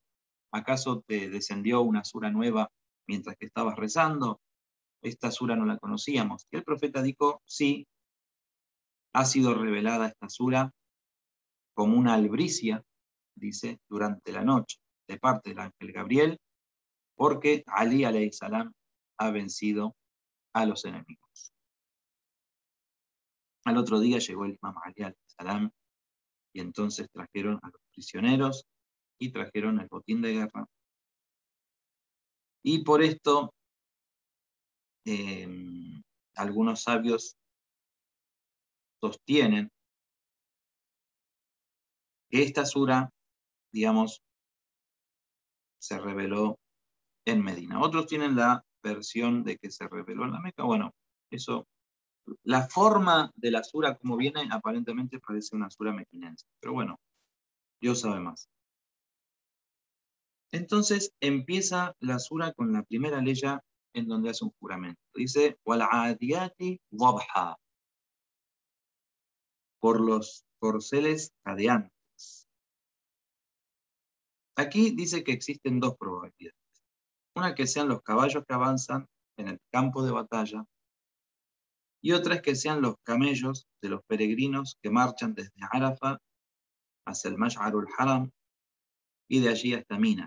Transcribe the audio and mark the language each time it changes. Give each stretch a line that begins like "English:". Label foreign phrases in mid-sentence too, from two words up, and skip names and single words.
Spanish: ¿Acaso te descendió una sura nueva mientras que estabas rezando? Esta sura no la conocíamos. Y el profeta dijo, sí, ha sido revelada esta sura como una albricia, dice, durante la noche, de parte del ángel Gabriel, porque Ali
Arabic: عليه السلام
Spanish: ha vencido a los enemigos. Al otro día llegó el imam Ali
Arabic: عليه السلام
Spanish: y entonces trajeron a los prisioneros y trajeron el botín de guerra. Y por esto algunos sabios sostienen que esta sura, digamos, se reveló en Medina. Otros tienen la versión de que se reveló en la Meca. Bueno, eso, la forma de la sura como viene aparentemente parece una sura mequinense, pero bueno, Dios sabe más. Entonces empieza la sura con la primera leya en donde hace un juramento. Dice,
Arabic: وَالْعَادِيَاتِ ضَبْحًا,
Spanish: por los corceles jadeantes. Aquí dice que existen dos probabilidades. Una que sean los caballos que avanzan en el campo de batalla y otra es que sean los camellos de los peregrinos que marchan desde Arafat hacia el Mash'arul Haram y de allí hasta Mina.